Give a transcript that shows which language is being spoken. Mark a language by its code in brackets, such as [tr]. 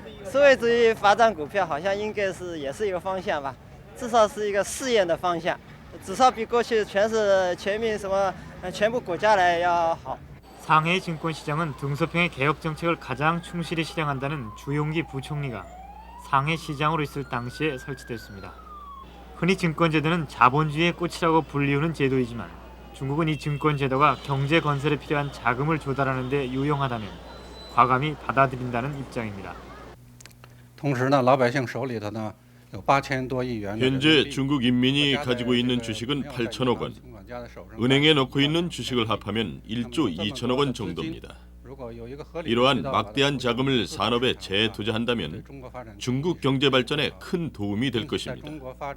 [zh] 社会主义发展股票好像应该是也是一个方向吧，至少是一个试验的方向，至少比过去全民什么全部国家来要好。 [ko] 상해의 증권시장은 등소평의 개혁 정책을 가장 충실히 실행한다는 주용기 부총리가 상해시장으로 있을 당시에 설치됐습니다. 흔히 증권제도는 자본주의의 꽃이라고 불리우는 제도이지만 중국은 이 증권제도가 경제 건설에 필요한 자금을 조달하는 데 유용하다면 과감히 받아들인다는 입장입니다. [zh] 同时呢，老百姓手里头呢有8000多亿元。 [ko] 현재 중국 인민이 가지고 있는 주식은 8천억 원. 은행에 넣고 있는 주식을 합하면 1조 2천억 원 정도입니다. 이러한 막대한 자금을 산업에 재투자한다면 중국 경제 발전에 큰 도움이 될 것입니다.